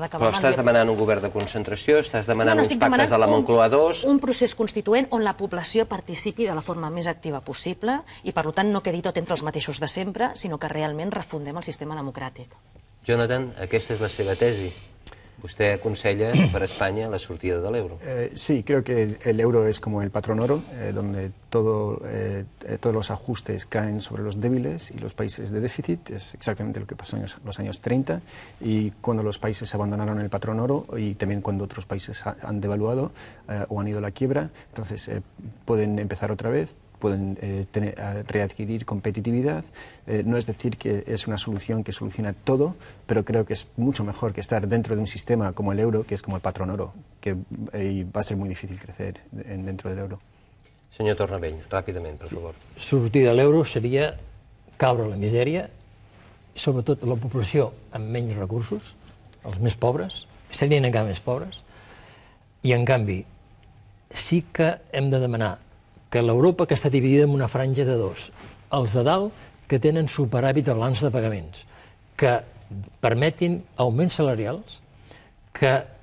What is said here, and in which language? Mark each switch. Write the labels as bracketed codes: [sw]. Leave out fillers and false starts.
[ca] Però estàs demanant un govern de concentració, estàs demanant uns pactes de la Moncloa II... Un procés constituent on la població participi de la forma més activa possible i, per tant, no quedi tot entre els mateixos de sempre, sinó que realment refundem el sistema democràtic. Jonathan, aquesta és la seva tesi. [es] Usted [ca] aconsella [es] para [ca] España la sortida del euro. [es] Sí, creo que el euro es como el patrón oro, donde todos los ajustes caen sobre los débiles y los países de déficit. Es exactamente lo que pasó en los años 30 y cuando los países abandonaron el patrón oro y también cuando otros países han devaluado o han ido a la quiebra, entonces pueden empezar otra vez, pueden readquirir competitividad. No es decir que es una solución que soluciona todo, pero creo que es mucho mejor que estar dentro de un sistema como el euro, que es como el patrón oro, que va a ser muy difícil crecer dentro del euro. [ca] Senyor Tornavell, ràpidament, per favor. Sortir de l'euro seria caure a la misèria, sobretot la població amb menys recursos, els més pobres, serien encara més pobres, i en canvi sí que hem de demanar que l'Europa que està dividida en una franja de dos, els de dalt que tenen superàvit de balanç de pagaments, que permetin augments salarials, que